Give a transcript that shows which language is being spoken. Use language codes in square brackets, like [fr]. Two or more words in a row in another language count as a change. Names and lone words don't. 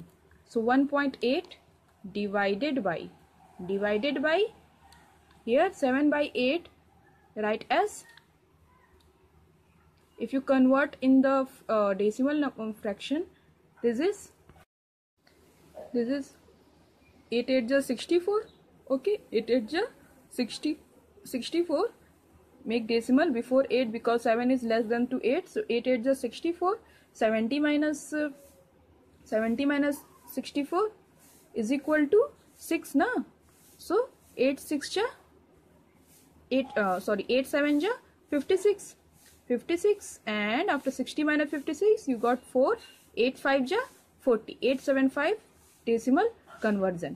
[en] So 1.8 divided by here 7 by 8, write as, if you convert in the decimal fraction, this is 8 8 ja 64. Okay, 8 8 ja 64. Make decimal before 8 because 7 is less than to 8, so 8 8 ja 64. 70 minus 64 is equal to 6 na, so 8 6 ja 8 7 ja 56, 56, and after 60 minus 56 you got 4, 8 5 ja 40, 875 decimal conversion.